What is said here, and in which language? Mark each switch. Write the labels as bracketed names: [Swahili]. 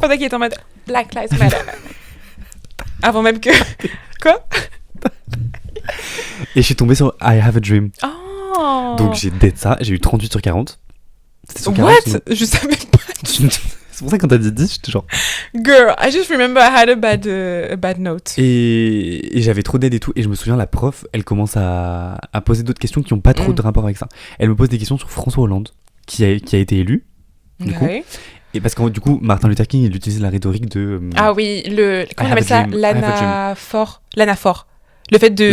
[French] Pendant qu'il est en mode Black Lives Matter. Avant même que... Quoi ? Et je suis tombé sur I Have a Dream. Oh. Donc j'ai dead ça, j'ai eu 38 sur 40. C'était sur 40. What ? Je savais pas. C'est pour ça que quand t'as dit 10, j'étais genre... [English] Girl, I just remember I had a bad note. [French] Et j'avais trop d'aide et tout. Et je me souviens, la prof, elle commence à poser d'autres questions qui n'ont pas trop de rapport avec ça. Elle me pose des questions sur François Hollande, qui a été élu. Du coup. Et parce que du coup, Martin Luther King, il utilisait la rhétorique de... ah oui, comment on appelle ça? L'anaphore. Le fait de...